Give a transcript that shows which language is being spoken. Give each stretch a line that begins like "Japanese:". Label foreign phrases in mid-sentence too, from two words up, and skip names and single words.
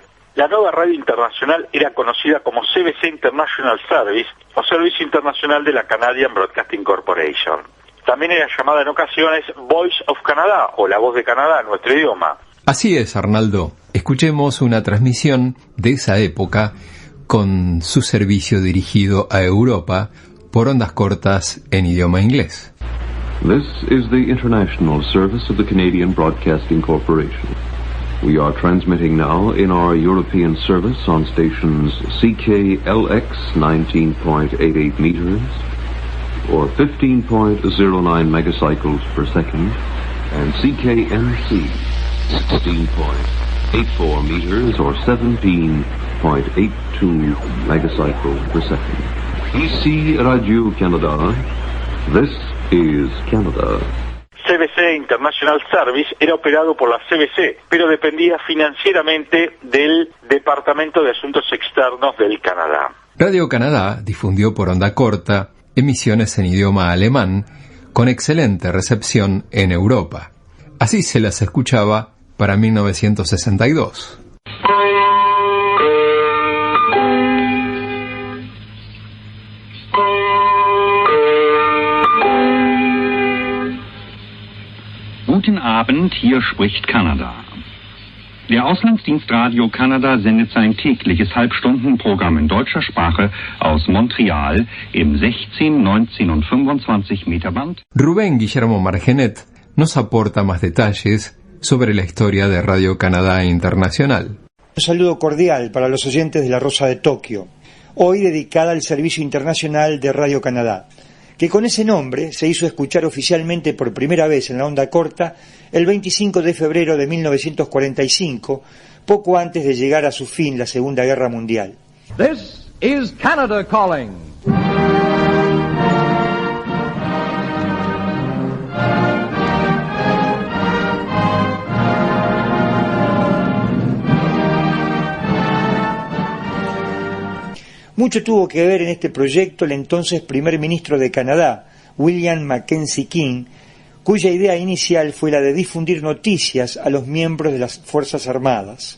Spanish: La nueva radio internacional era conocida como CBC International Service, o Servicio Internacional de la Canadian Broadcasting Corporation. También era llamada en ocasiones Voice of Canada o La Voz de Canadá en nuestro idioma. Así es, Arnaldo. Escuchemos una transmisión de esa época con su servicio dirigido a Europa por ondas cortas en idioma inglés.
English: This is the international service of the Canadian Broadcasting Corporation. We are transmitting now in our European service on stations CKLX 19.88 meters or 15.09 megacycles per second and CKMC 16.84 meters or 17.82 megacycles per second. Ici Radio Canada. This is Canada.
Spanish: CBC International Service era operado por la CBC, pero dependía financieramente del Departamento de Asuntos Externos del Canadá. Radio Canadá difundió por onda corta emisiones en idioma alemán con excelente recepción en Europa. Así se las escuchaba para 1962.
German: Guten Abend, hier spricht Kanada. Der Auslandsdienst Radio Kanada sendet sein tägliches Halbstundenprogramm in deutscher Sprache aus Montreal im 16, 19 und 25 Meter Band.
Spanish: Rubén Guillermo Margenet nos aporta más detalles sobre la historia de Radio Canadá Internacional. Un saludo cordial para los oyentes de La Rosa de Tokio, hoy dedicada al Servicio Internacional de Radio Canadá, que con ese nombre se hizo escuchar oficialmente por primera vez en la onda corta el 25 de febrero de 1945, poco antes de llegar a su fin la Segunda Guerra Mundial.
English: This is Canada calling.
Spanish: Mucho tuvo que ver en este proyecto el entonces primer ministro de Canadá, William Mackenzie King, cuya idea inicial fue la de difundir noticias a los miembros de las Fuerzas Armadas.